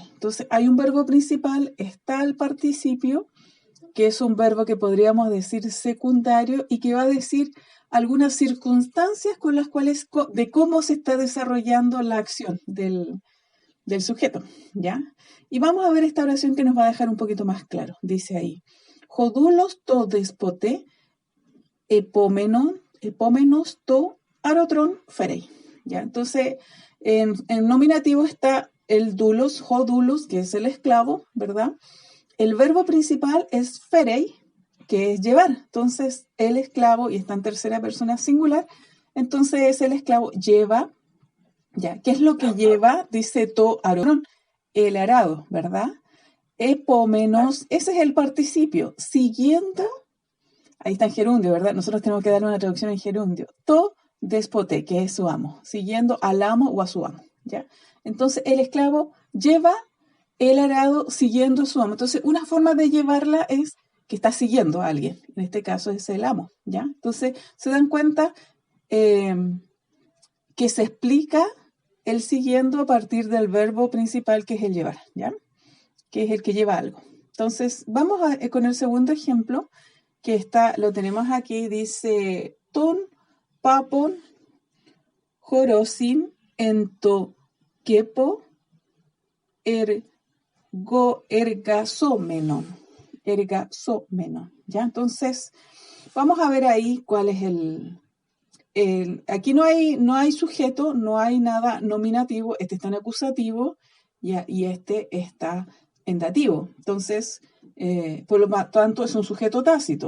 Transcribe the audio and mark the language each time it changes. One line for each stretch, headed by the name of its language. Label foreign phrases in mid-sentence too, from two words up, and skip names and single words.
Spanish: Entonces hay un verbo principal, está el participio, que es un verbo que podríamos decir secundario y que va a decir algunas circunstancias con las cuales de cómo se está desarrollando la acción del sujeto, ¿ya? Y vamos a ver esta oración que nos va a dejar un poquito más claro. Dice ahí,
Greek: ὁ δοῦλος τῷ δεσπότῃ ἑπόμενος τὸ ἄροτρον φέρει,
Spanish: ¿ya? Entonces, en nominativo está el dulos, jodulos, que es el esclavo, ¿verdad? El verbo principal es ferei, que es llevar. Entonces, el esclavo, y está en tercera persona singular, entonces el esclavo lleva, ¿ya? ¿Qué es lo que lleva? Dice
Greek: to arón,
Spanish: el arado, ¿verdad? Epómenos, ese es el participio, siguiendo, ahí está en gerundio, ¿verdad? Nosotros tenemos que darle una traducción en gerundio.
Greek: Τῷ δεσπότῃ,
Spanish: que es su amo, siguiendo al amo o a su amo, ¿ya? Entonces, el esclavo lleva el arado siguiendo a su amo. Entonces, una forma de llevarla es que está siguiendo a alguien. En este caso es el amo, ¿ya? Entonces, se dan cuenta, que se explica el siguiendo a partir del verbo principal, que es el llevar, ¿ya? Que es el que lleva algo. Entonces, vamos con el segundo ejemplo, que lo tenemos aquí, dice,
Greek: τὸν, πάππον, ὁρῶσιν, ἐν τῷ, κήπῳ, ἐργαζόμενον,
Spanish: ¿ya? Entonces, vamos a ver ahí cuál es aquí no hay sujeto, no hay nada nominativo, este está en acusativo y este está en dativo. Entonces, por lo tanto, es un sujeto tácito.